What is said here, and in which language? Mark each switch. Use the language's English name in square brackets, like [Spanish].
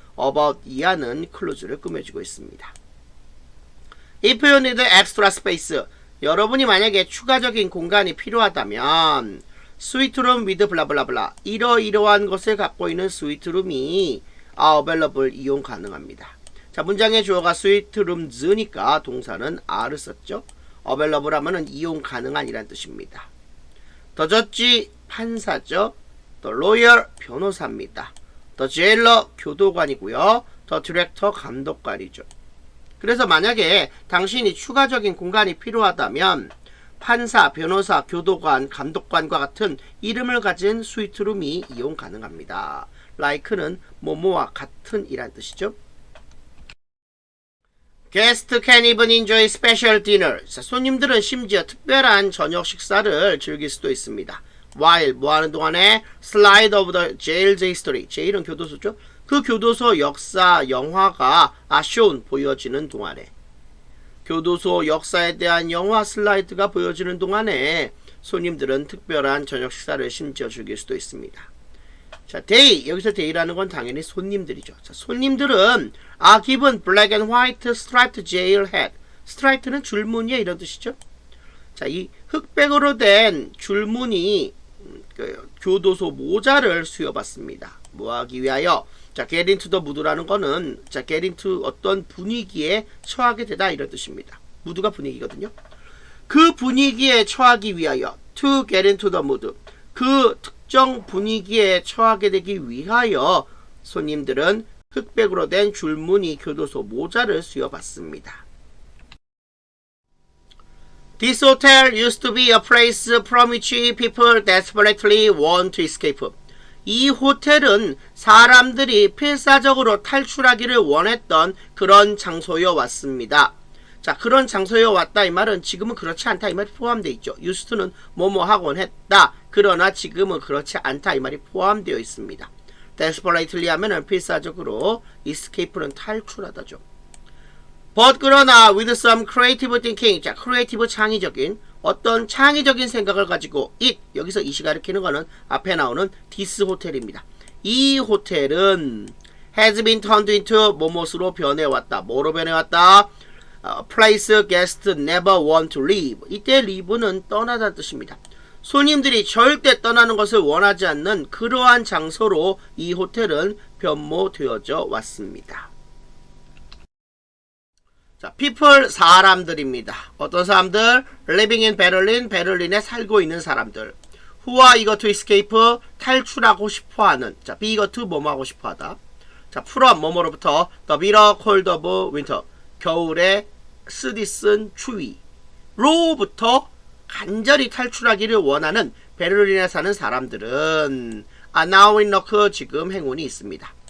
[Korean] about 이하는 클루즈를 꾸며주고 있습니다. [English] If you need extra space, [Korean] 여러분이 만약에 추가적인 공간이 필요하다면 스위트룸 with 블라블라블라 이러이러한 것을 갖고 있는 스위트룸이 available 이용 가능합니다. 자, 문장의 주어가 스위트룸즈니까 동사는 are를 썼죠. available 하면은 이용 가능한 이란 뜻입니다. The judge 판사죠. The lawyer 변호사입니다. The jailer 교도관이고요. The director 감독관이죠. 그래서 만약에 당신이 추가적인 공간이 필요하다면 판사, 변호사, 교도관, 감독관과 같은 이름을 가진 스위트룸이 이용 가능합니다. like는 뭐뭐와 같은 이란 뜻이죠. [English] Guests can even enjoy special dinner. [Korean] 자, 손님들은 심지어 특별한 저녁 식사를 즐길 수도 있습니다. [English] While 뭐하는 동안에 Slide of the jail's history. [Korean] jail은 교도소죠. 그 교도소 역사 영화가 shown 보여지는 동안에 교도소 역사에 대한 영화 슬라이드가 보여지는 동안에 손님들은 특별한 저녁 식사를 심지어 즐길 수도 있습니다. 자, they 여기서 they라는 건 당연히 손님들이죠. [English] 자, 손님들은 are given black and white striped jail hat. [Korean] 스트라이프는 줄무늬에 이런 뜻이죠. 자, 이 흑백으로 된 줄무늬 교도소 모자를 수여받습니다. 뭐하기 위하여? 자, [English] get into the mood [Korean] 라는 거는 자, get into 어떤 분위기에 처하게 되다 이런 뜻입니다. 무드가 분위기거든요. 그 분위기에 처하기 위하여 [English] to get into the mood. [Korean] 그 특정 분위기에 처하게 되기 위하여 손님들은 흑백으로 된 줄무늬 교도소 모자를 수여받습니다. [English] This hotel used to be a place from which people desperately want to escape. [Korean] 이 호텔은 사람들이 필사적으로 탈출하기를 원했던 그런 장소여 왔습니다. 자, 그런 장소에 왔다 이 말은 지금은 그렇지 않다 이 말이 포함되어 있죠. used to는 뭐뭐 하곤 했다. 그러나 지금은 그렇지 않다 이 말이 포함되어 있습니다. desperately 하면은 필사적으로 escape는 탈출하다죠. [English] but 그러나 with some creative thinking. [Korean] 자, creative 창의적인 어떤 창의적인 생각을 가지고 it 여기서 이시 가리키는 거는 앞에 나오는 this 호텔입니다. 이 호텔은 [English] has been turned into [Korean] 뭐뭇으로 변해왔다. 뭐로 변해왔다? [English] place guest never want to leave. [Korean] 이때 leave는 떠나다는 뜻입니다. 손님들이 절대 떠나는 것을 원하지 않는 그러한 장소로 이 호텔은 변모되어져 왔습니다. 자, people 사람들입니다. 어떤 사람들? [English] living in Berlin, [Korean] 베를린에 살고 있는 사람들. who가 [English] eager to escape, [Korean] 탈출하고 싶어하는. 자, be eager to 뭐뭐 하고 싶어하다. 자, from 뭐뭐로부터 [English] the bitter cold of winter, [Korean] 겨울의 쓰디쓴 추위로부터 간절히 탈출하기를 원하는 베를린에 사는 사람들은 [English] now in luck, [Korean] 지금 행운이 있습니다.